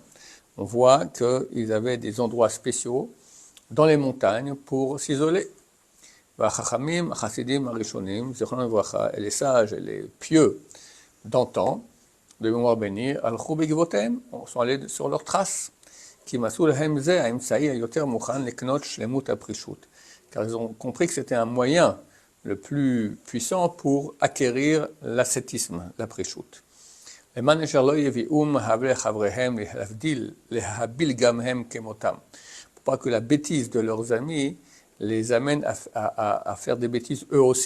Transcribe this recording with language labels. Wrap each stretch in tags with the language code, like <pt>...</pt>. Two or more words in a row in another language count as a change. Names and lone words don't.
<fr>On voit qu'ils avaient des endroits spéciaux dans les montagnes pour s'isoler.</fr> <he>והחכמים, החסידים, הראשונים, זכרונם לברכה,</he> <fr>et les sages et les pieux d'antan, de mémoire bénie,</fr> <he>הלכו בעקבותם,</he> <fr>sont allés sur leurs traces.</fr> <he>כי מצאו להם זה האמצעי היותר מוכן לקנות שלמות הפרישות.</he> <fr>Car ils ont compris que c'était un moyen le plus puissant pour acquérir l'ascétisme, l'aprishut. Pour pas que la bêtise de leurs amis les amène à faire des bêtises eux aussi.</fr>